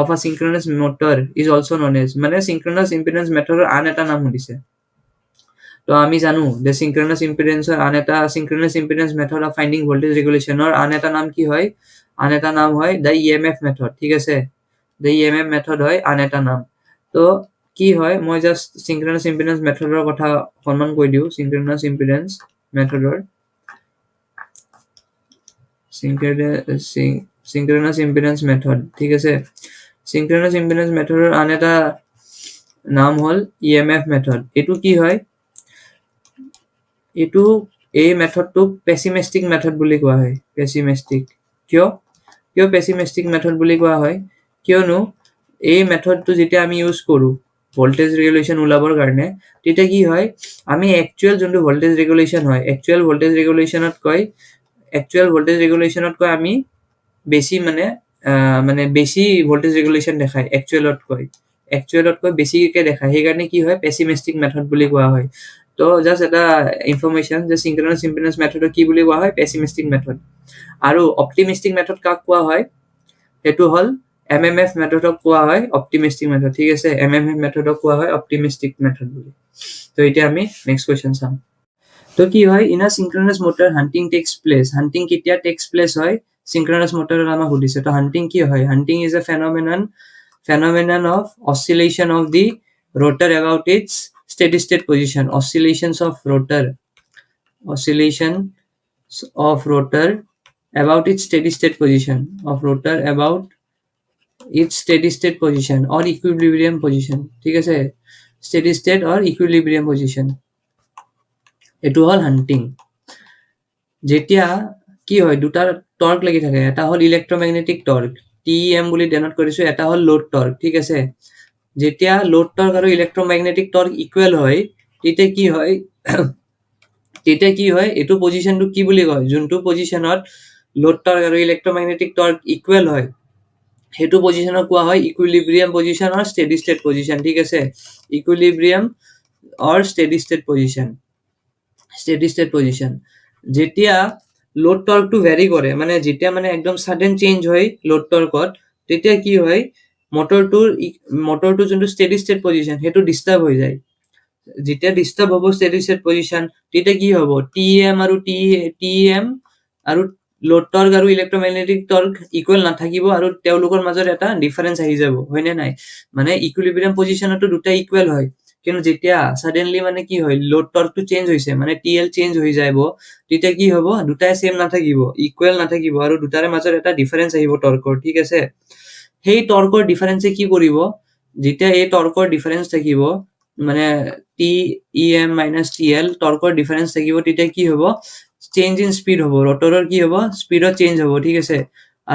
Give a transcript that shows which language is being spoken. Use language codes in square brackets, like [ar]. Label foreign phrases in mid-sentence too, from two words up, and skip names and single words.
[en] a synchronous motor is also known as [as] মানে [en] synchronous impedance method [as] আন এটা নাম সুধিছে তো আমি জানো যে [en] synchronous impedance [as] আন এটা [en] synchronous impedance method of finding voltage regulation [as] আন এটা নাম কি হয় আন এটা নাম হয় [en] the EMF method [as] ঠিক আছে [en] the EMF method [as] হয় আন এটা নাম তো কি হয় মই জাস্ট [en] synchronous impedance [as] মেথডৰ কথা সন্মান কৈ দিও [en] synchronous impedance [as] মেথডৰ [en] synchronous impedance method [as] ঠিক আছে [en] synchronous impedance [as] মেথডৰ আন এটা নাম হল [en] EMF method [as] এটো কি হয় এটো এই মেথডটো [en] pessimistic method [as] বুলি কোৱা হয় পেছিমিষ্টিক কিয় কিয় [en] pessimistic method [as] বুলি কোৱা হয় কিয়নো এই মেথডটো যেতিয়া আমি ইউজ কৰো [en] voltage regulation [as] উলাবৰ কাৰণে তেতিয়া কি হয় আমি একচুয়াল যোনটো [en] voltage regulation [as] হয় [en] actual voltage [as] ৰেগুলেশনত কৈ আমি বেছি মানে বেছি [en] voltage regulation [as] দেখায় একচুয়ালত কৈ বেছিকে দেখায় সেই কাৰণে কি হয় [en] pessimistic method [as] বুলি কোৱা হয় তো জাস্ট এটা ইনফৰমেশন যে [en] synchronous impedance method [as] কি বুলি কোৱা হয় [en] pessimistic method [as] আৰু [en] optimistic method [as] কাক কোৱা হয় এটো হল MMF মেথডক কোৱা হয় [en] optimistic method [as] ঠিক আছে MMF মেথডক কোৱা হয় [en] optimistic method [as] বুলি তো এতিয়া আমি [en] next question [as] চাম তো কি হয় [en] in a synchronous motor hunting takes place hunting [as] কেতিয়া [en] takes place [as] হয় সিনক্রোনাস মোটৰৰ নাম সুধিছে তো হান্টিং কি হয় [en] hunting is a phenomenon of oscillation of the rotor about its steady state position oscillations of rotor about its steady state position or equilibrium position [as] ঠিক আছে [en] steady state or equilibrium position [as] এটো হল হান্টিং যেতিয়া কি হয় দুটা টর্ক লাগি থাকে এটা হল [en] electromagnetic torque [as] TEM বুলি ডেনোট কৰিছো এটা হল [en] load torque [as] ঠিক আছে যেতিয়া [en] load torque [as] আৰু [en] electromagnetic torque equal [as] হয় তেতিয়া কি হয় এটো পজিশনটো কি বুলি কয় যোনটো পজিশনত [en] load torque [as] আৰু [en] electromagnetic torque equal [as] হয় হেতু পজিশনক কোৱা হয় [en] equilibrium position or steady state position [as] ঠিক আছে [en] equilibrium or steady state position [as] যেতিয়া লোড টর্কটো ভ্যারি কৰে মানে যেতিয়া মানে একদম [en] sudden change [as] হয় লোড টর্কত তেতিয়া কি হয় মোটৰটো যোনটো [en] steady state position [as] হেতু ডিস্টার্ব হৈ যায় যেতিয়া ডিস্টার্ব হ'ব [en] steady state position [as] তেতিয়া কি হ'ব TEM আৰু [en] load torque [as] আৰু [en] electromagnetic torque equal [as] নাথাকিব আৰু তেওঁলোকৰ মাজত এটা ডিফারেন্স আহি যাব হয়নে নাই মানে ইকুইলিব্রিয়াম পজিশনতো দুটা ইকুয়াল হয় কিন্তু যেতিয়া সাডেনলি মানে কি হয় লোড টর্কটো চেঞ্জ হৈছে মানে TL চেঞ্জ হৈ যাব তেতিয়া কি হ'ব দুটাই সেম নাথাকিব ইকুয়াল নাথাকিব আৰু দুটাৰে মাজত এটা ডিফারেন্স আহিব টর্কৰ ঠিক আছে সেই টর্কৰ ডিফারেন্সে কি কৰিব যেতিয়া এই টর্কৰ ডিফারেন্স থাকিব মানে TEM - TL টর্কৰ ডিফারেন্স থাকিব তেতিয়া কি হ'ব [en] change in speed [as] হ'ব রোটৰৰ কি হ'ব স্পিডত চেঞ্জ হ'ব ঠিক আছে আৰু